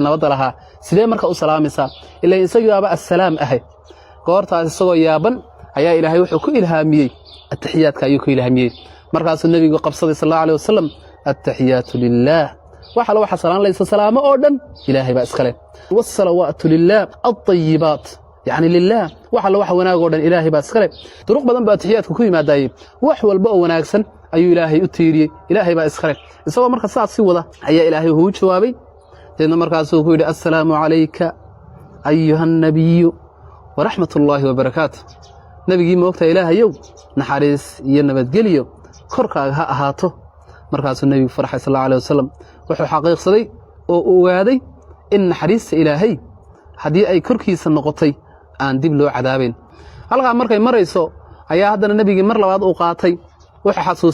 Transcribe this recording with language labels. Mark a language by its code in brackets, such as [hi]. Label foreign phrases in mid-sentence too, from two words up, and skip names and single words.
[so] nabadda lahaa sidee marka u salaamaysa ilaa isagaaba assalaam goortaas isagoo yaaban ayaa ilaahay wuxuu ku ilhaamiyay ataxiyaadka ayuu ku ilhaamiyay markaas nabigu qabsaday [ar] صلى الله عليه وسلم التحيات لله [so] waxa la waxa salaan laysa salaamo oo dhan ilaahay ba iskale [ar] والصلوات لله الطيبات يعني لله [so] waxa la wax wanaag oo dhan ilaahay ba iskale duruq badan ba taxiyaadku ku yimaadayay wax walba oo wanaagsan ayuu ilaahay u tiiriyay ilaahay ba iskale isagoo marka saad si wada ayaa ilaahay uu jawaabay deedna markaas uu ku yiri [ar] السلام عليك أيها النبي ورحمة الله وبركاته [so] nabigi moogta ilaahayow naxariis iyo nabadgeliyo korkaaga ha ahaato markaas nabigu farxay [ar] صلى الله عليه وسلم [so] wuxuu xaqiiqsaday oo ogaaday in naxariista ilaahay hadii ay korkiisa noqotay aan dib loo cadaabin halka markay marayso ayaa haddana nabigi mar labaad uu qaatay waxa xasuusay